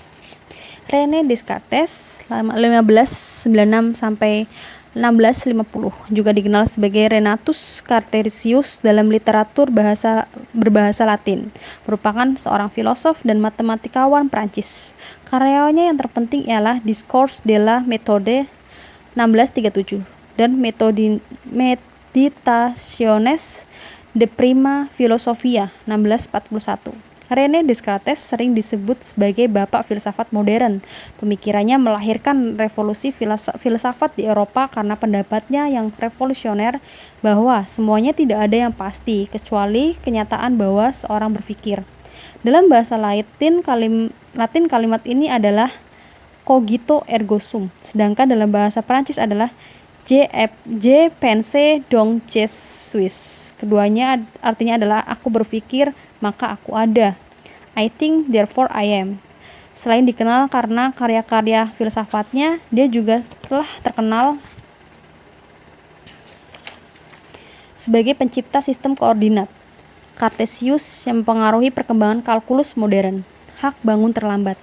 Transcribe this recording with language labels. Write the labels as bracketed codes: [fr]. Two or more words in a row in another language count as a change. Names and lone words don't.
[id] René Descartes 1596 sampai 1650, juga dikenal sebagai Renatus Cartesius dalam literatur berbahasa Latin, merupakan seorang filosof dan matematikawan Prancis. Karyanya yang terpenting ialah Discours de la Méthode 1637 dan Meditationes de Prima Philosophia 1641. René Descartes sering disebut sebagai bapak filsafat modern. Pemikirannya melahirkan revolusi filsafat di Eropa karena pendapatnya yang revolusioner bahwa semuanya tidak ada yang pasti kecuali kenyataan bahwa seorang berpikir. Dalam bahasa Latin kalimat ini adalah [la] cogito ergo sum, [id] sedangkan dalam bahasa Prancis adalah [fr] je pense donc je suis. [id] Keduanya artinya adalah aku berpikir maka aku ada. [en] I think therefore I am. [id] Selain dikenal karena karya-karya filsafatnya, dia juga telah terkenal sebagai pencipta sistem koordinat Cartesius yang mempengaruhi perkembangan kalkulus modern. Hak bangun terlambat.